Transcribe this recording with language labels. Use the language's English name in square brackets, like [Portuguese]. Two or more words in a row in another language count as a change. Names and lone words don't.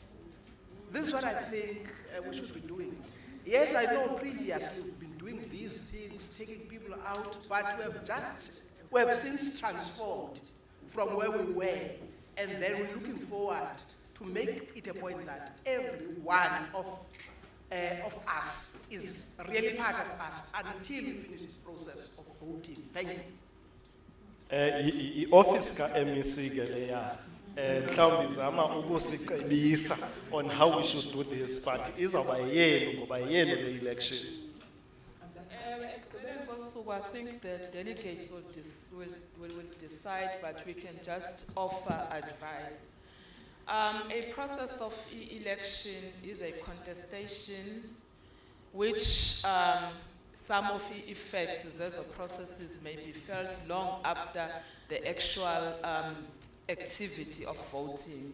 [English] This is what I think we should be doing. Yes, I know previously we've been doing these things, taking people out, but we have since transformed from where we were, and then we're looking forward to make it a point that every one of us is really part of us until we finish the process of voting. Thank you. [Xhosa] Office ka MEC ke leya. Mhlawumbi zama ukusicebisa [English] on how we should do this, [Xhosa] but izawuba yenu ngoba yenu le election. [English] So I think the delegates will decide, but we can just offer advice. A process of election is a contestation which some of the effects as of processes may be felt long after the actual activity of voting.